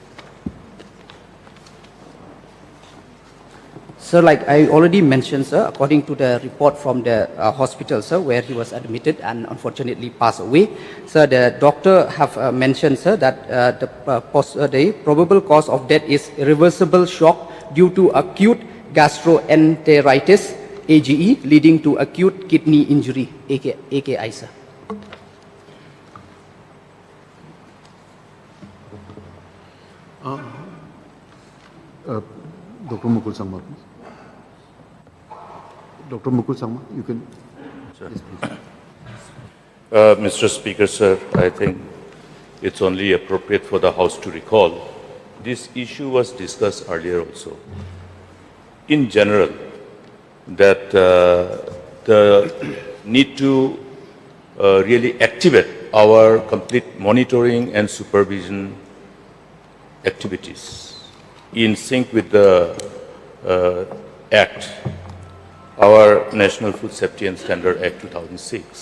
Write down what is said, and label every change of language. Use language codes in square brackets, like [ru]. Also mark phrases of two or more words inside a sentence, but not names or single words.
[en] Sir, like I already mentioned, sir, according to the report from the hospital, sir, where he was admitted and unfortunately passed away, sir, the doctor have mentioned, sir, that the probable cause of death is irreversible shock due to acute gastroenteritis, AGE, leading to acute kidney injury, AKI, sir. Dr. Mukul Sangma, please. Dr. Mukul Sangma, you can. Sure. Yes, please. Mr. Speaker, sir, I think it's only appropriate for the House to recall this issue was discussed earlier also. In general, that the need to really activate our complete monitoring and supervision activities in sync with the Act, our National Food Safety and Standard Act 2006.